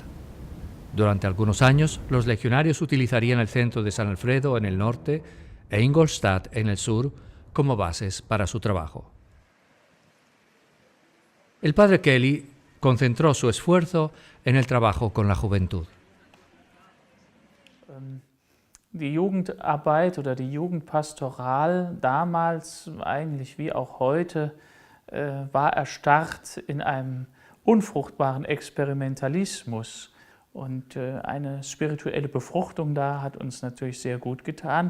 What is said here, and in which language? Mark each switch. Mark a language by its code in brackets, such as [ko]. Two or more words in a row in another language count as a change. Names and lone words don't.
[es] Durante algunos años, los legionarios utilizarían el centro de San Alfredo en el norte e Ingolstadt en el sur como bases para su trabajo. El padre Kelly concentró su esfuerzo en el trabajo con la juventud. [de] Die Jugendarbeit oder die Jugendpastoral damals, eigentlich wie auch heute, war erstarrt in einem unfruchtbaren Experimentalismus. Und eine spirituelle Befruchtung da hat uns natürlich sehr gut getan.